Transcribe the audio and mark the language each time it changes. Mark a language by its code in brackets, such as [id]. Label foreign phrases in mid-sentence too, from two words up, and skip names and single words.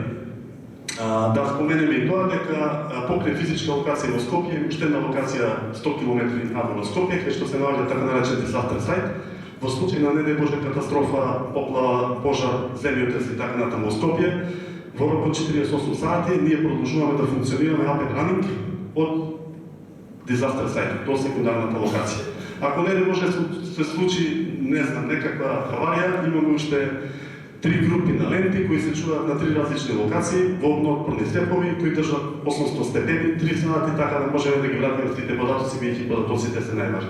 [mk] Да споменеме и тоа дека покрај физичка локација во Скопје, уште една локација 100 км надвор од Скопје, кај што се наоѓа така наречен [en] disaster site. [mk] Во случај на не Боже катастрофа, поплава, пожар, земјотрес и така натаму во Скопје, во рок од 48 сати ние продолжуваме да функционираме [en] up and running [mk] од [en] disaster site, [mk] до секундарната локација. Ако не може да се случи, не знам, некаква аварија, имаме уште 3 групи на ленти кои се чуваат на 3 различни локации, во огнеотпорни степови, кои држат 800 степени, 3 сати, така да можеме да ги вратиме сите податоци, бидејќи податоците се најважни.